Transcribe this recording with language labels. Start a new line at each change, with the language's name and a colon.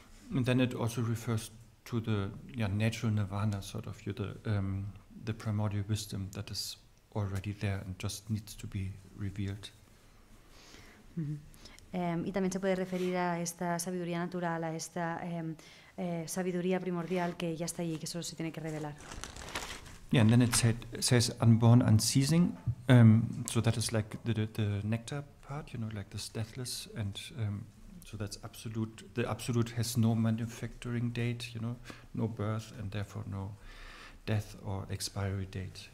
English: And then it also refers to the natural nirvana, sort of the primordial wisdom that is already there and just needs to be revealed.
Spanish: Y también se puede referir a esta sabiduría natural, a esta sabiduría primordial que ya está allí, que solo se tiene que revelar.
English: Yeah, and then it says unborn, unceasing. So that is like the nectar part, like this deathless, and so that's absolute. The absolute has no manufacturing date, no birth, and therefore no death or expiry date.